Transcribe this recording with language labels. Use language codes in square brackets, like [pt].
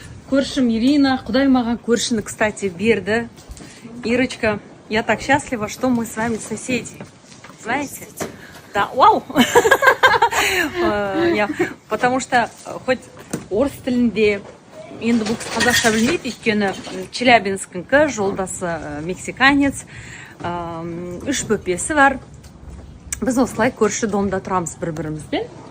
[kk] Көршім Ирина, Құдай маған көршіні, кстати, берді. [ru] Ирочка, я так счастлива, что мы с вами соседи. Знаете? Да, вау! Потому что хоть [kk] орыс тілінде, енді бұл кісі қазақша білмейді, өйткені Челябинскінікі, жолдасы мексиканец, 3 бөпесі бар. Біз осылай көрші домда тұрамыз бір-бірімізбен.